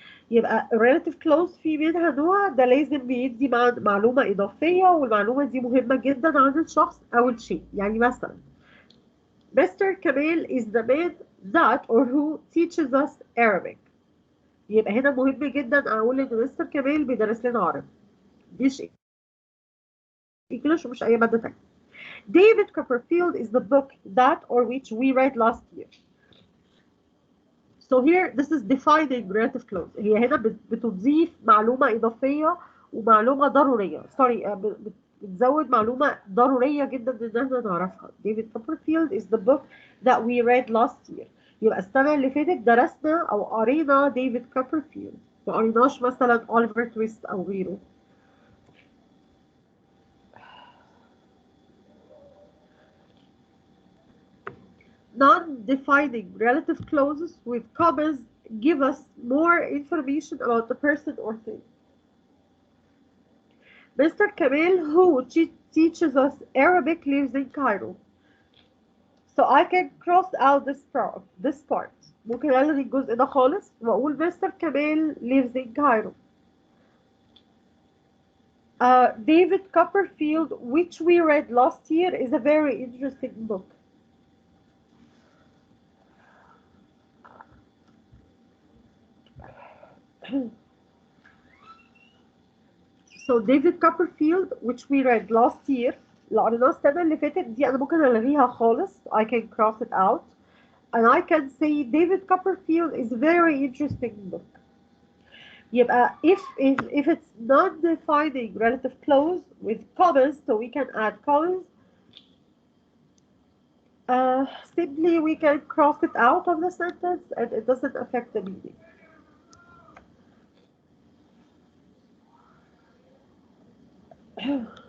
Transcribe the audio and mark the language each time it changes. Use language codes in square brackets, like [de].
[ar] يبقى relative clause في منها نوع ده لازم بيدي معلومة إضافية، والمعلومة دي مهمة جدا عن الشخص أو الشيء. يعني مثلا Mr. [en] Kamel is the man that or who teaches us Arabic. [ar] يبقى هنا مهم جدا أقول إن مستر كمال بيدرس لنا عربي، مش English ومش أي مادة تانية. [en] David Copperfield is the book that or which we read last year. So here this is defining relative clause. [ar] هي هنا بتضيف معلومة إضافية ومعلومة ضرورية. بتزود معلومة ضرورية جدا إن احنا نعرفها. [en] David Copperfield is the book that we read last year. [ar] يبقى السنة اللي فاتت درسنا أو قرينا ديفيد كوبرفيلد، ما قريناش مثلا أوليفر تويست أو غيره. [en] Non-defining relative clauses with commas give us more information about the person or thing. Mr. Kamel, who teaches us Arabic, lives in Cairo. So I can cross out this part. [ar] ممكن ألغي الجزء ده خالص وأقول Mr. [en] Kamel lives in Cairo. David Copperfield, which we read last year, is a very interesting book. So David Copperfield, which we read last year, [ar] اللي قريناه السنة اللي فاتت دي أنا ممكن ألغيها خالص. [en] I can cross it out. And I can say David Copperfield is a very interesting book. يبقى if it's non-defining relative clause with commas, so we can add commas. Simply we can cross it out of the sentence and it doesn't affect the meaning.